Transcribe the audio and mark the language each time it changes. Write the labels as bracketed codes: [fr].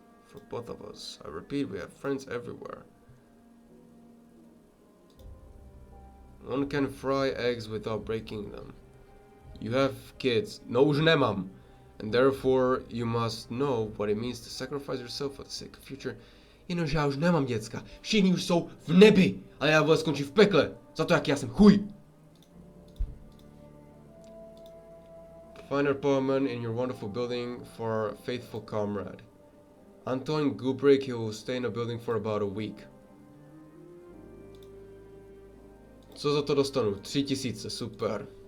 [en] For both of us. I repeat, we have friends everywhere. One can fry eggs without breaking them. You have kids. [cs] No, už nemám. [en] And therefore you must know what it means to sacrifice yourself for the sake of future. [cs] Jenomže já už nemám děcka. Všichni už jsou v nebi. A já vůbec skončím v pekle. Za to, jak já jsem chuj. [en] Find an apartment in your wonderful building for a faithful comrade. Anton Gubrick, he will stay in a building for about a week. [cs] Co za to dostanu? 3000, super.